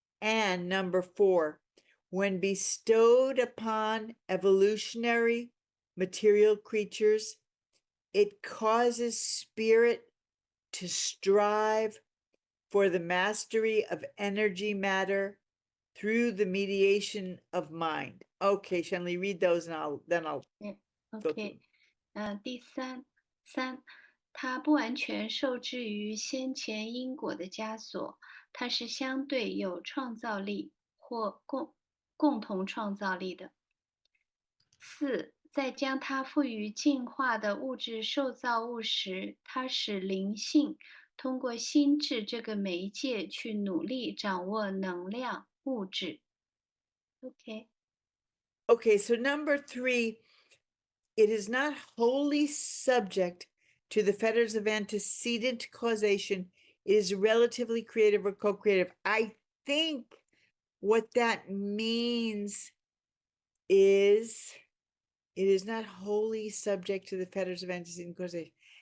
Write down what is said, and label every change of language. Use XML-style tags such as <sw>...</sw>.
<en>And number 4, when bestowed upon evolutionary material creatures, it causes spirit to strive for the mastery of energy matter through the mediation of mind. Okay, Shanley, read those and then I'll go through.</en> <zh>OK，第三，它不完全受制于先前因果的枷锁，它是相对有创造力或共同创造力的。 4，在将它赋予进化的物质受造物时，它使灵性通过心智这个媒介去努力掌握能量物质。</zh> <en>OK。 Okay, so number 3, it is not wholly subject to the fetters of antecedent causation. It is relatively creative or co-creative. I think what that means is it is not wholly subject to the fetters of antecedent causation.</en>